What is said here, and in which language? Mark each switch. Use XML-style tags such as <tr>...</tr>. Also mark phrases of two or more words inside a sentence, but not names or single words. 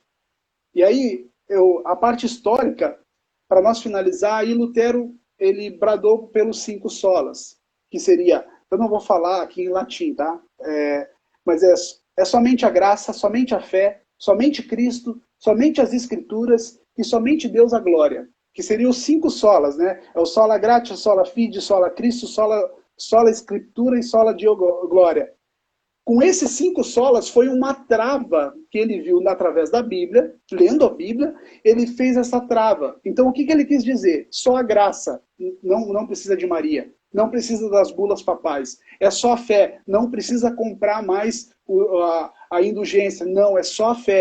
<pt>E aí, a parte histórica, para nós finalizar, aí Lutero, ele bradou pelos 5 solas, que seria, eu não vou falar aqui em latim, tá? Mas é somente a graça, somente a fé, somente Cristo, somente as Escrituras e somente Deus a glória. Que seriam os 5 solas, né? É o</pt> <la>sola gratia, sola fide, sola Cristo, sola Escritura e sola Deo glória.</la> <pt>Com esses 5 solas foi uma trava que ele viu através da Bíblia, lendo a Bíblia, ele fez essa trava. Então o que ele quis dizer? Só a graça, não precisa de Maria, não precisa das bulas papais, é só a fé, não precisa comprar mais a indulgência, não, é só a fé.</pt>